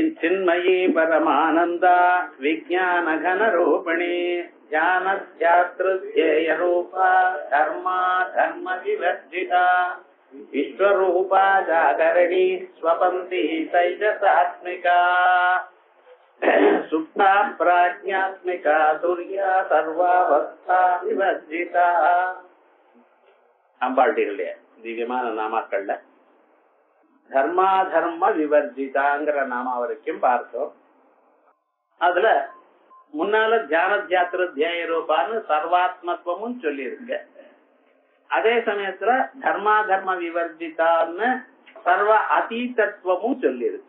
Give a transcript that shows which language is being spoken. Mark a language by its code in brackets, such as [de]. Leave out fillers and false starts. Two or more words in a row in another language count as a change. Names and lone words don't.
[sa] चिन्मयी परमानंदा विज्ञान घन रूपिणी ध्यानध्यातृध्येय रूपा धर्मा धर्म विवर्जिता विश्वरूपा जागरणी स्वपन्ति तैजसात्मिका सुप्ता प्राज्ञात्मिका तुर्या सर्वावस्था विवर्जिता. [ta] அம்பாளுடைய திவ்யமான நாமாக்கள்ல தர்மா தர்ம விவர்ஜிதாங்கிற நாமா வரைக்கும் பார்த்தோம். அதுல முன்னால தியான தியாத்திர தியாய ரூபான்னு சர்வாத்மத்துவமும் சொல்லி இருக்க, அதே சமயத்துல தர்மா தர்ம விவர்ஜிதான்னு சர்வ அதீதத்துவமும் சொல்லி இருக்க.